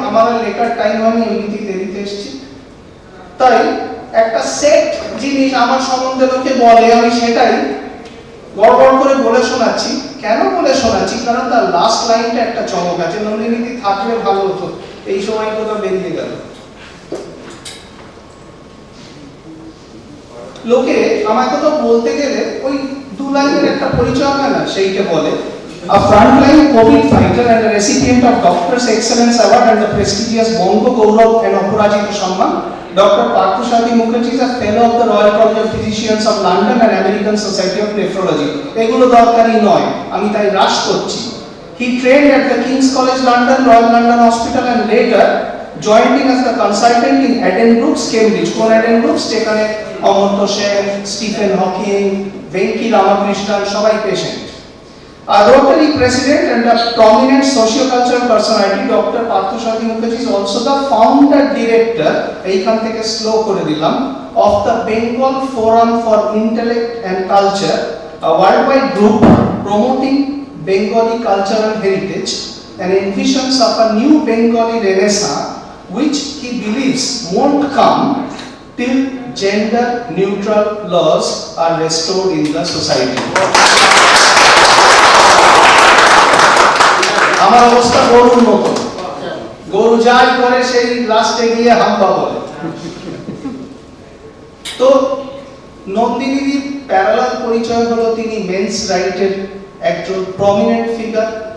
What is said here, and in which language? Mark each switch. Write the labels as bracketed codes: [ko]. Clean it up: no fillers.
[bn] আমার লেখার টাইম আমি এমনিতেই দেরিতে এসেছি, তাই একটা সেট জিনিস আমার সম্বন্ধে লোকে বলে, আমি সেটাই গড়গড় করে বলে শোনাচ্ছি। কেন বলে শোনাচ্ছি? কারণ তার লাস্ট লাইনটা একটা চমক আছে। নন্দিনীদি থাকলে ভালো হতো, এই সময় কোথাও বেরিয়ে গেল। লোকে আমার কথা বলতে গেলে ওই দু লাইনের একটা পরিচয় হয় না, সেইটা বলে। [en] A frontline COVID fighter and a recipient of Doctor's Excellence Award and the prestigious Bongo Gaurav and Aparajita Samman, Dr. Paarthasarthী Mukherjee is a fellow of the Royal College of Physicians of London and American Society of Nephrology. [bn] এগুলো দরকারি নয়, আমি তাই রাশ করছি। [en] He trained at the King's College London, Royal London Hospital and later joining as the consultant in Addenbrooke's, Cambridge. [bn] কোন Addenbrooke's যেখানে Amartya Sen, Stephen Hawking, Venky রামকৃষ্ণন সবাই patient. [en] A Rotary president and a prominent socio-cultural personality, Dr. Parthosarathy Mukherjee is also the founder director, [bn] এইখান থেকে slow করে দিলাম, [en] of the Bengal Forum for Intellect and Culture, a worldwide group promoting Bengali cultural heritage and envisions of a new Bengali renaissance which he believes won't come till gender neutral laws are restored in the society. [bn] আমার অবস্থা গরুর মতো, গরু যাই করে সেই লাস্টে গিয়ে হাম্বা বলে। তো নন্দিনীর প্যারালাল পরিচয় হলো তিনি মেন্স রাইটের একজন প্রমিনেন্ট ফিগার।